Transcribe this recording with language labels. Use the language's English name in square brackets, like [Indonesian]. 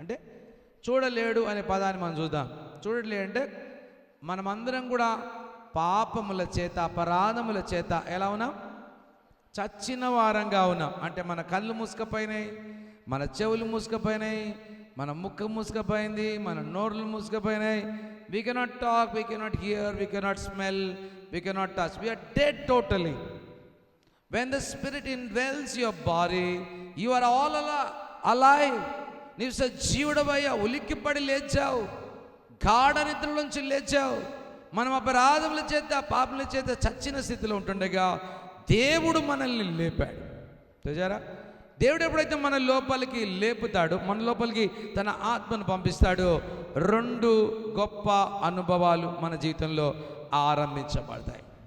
[Telugu] అంటే చూడలేడు అనే పదాన్ని మనం చూద్దాం. చూడలేడు అంటే మనమందరం కూడా పాపముల చేత, అపరాధముల చేత ఎలా ఉన్నాం? చచ్చిన వారంగా ఉన్నాం. అంటే మన కళ్ళు మూసుకపోయినాయి, మన చెవులు మూసుకపోయినాయి, మన ముక్కు మూసుకపోయింది, మన నోర్లు మూసుకపోయినాయి. [English] We cannot talk, we cannot hear, we cannot smell, we cannot touch. We are dead totally. When the Spirit indwells your body, you are all alive. [Telugu] నీవు సజీవుడవయ్యా, ఉలిక్కిపడి లేచావు, గాఢ నిద్రలోంచి లేచావు. మనం అపరాధముల చేత, పాపముల చేత చచ్చిన స్థితిలో ఉంటుండగా దేవుడు మనల్ని లేపాడు. చూసారా? దేవుడు ఎప్పుడైతే మన లోపలికి లేపుతాడో, మన లోపలికి తన ఆత్మను పంపిస్తాడో, 2 గొప్ప అనుభవాలు మన జీవితంలో ఆరంభించబడతాయి.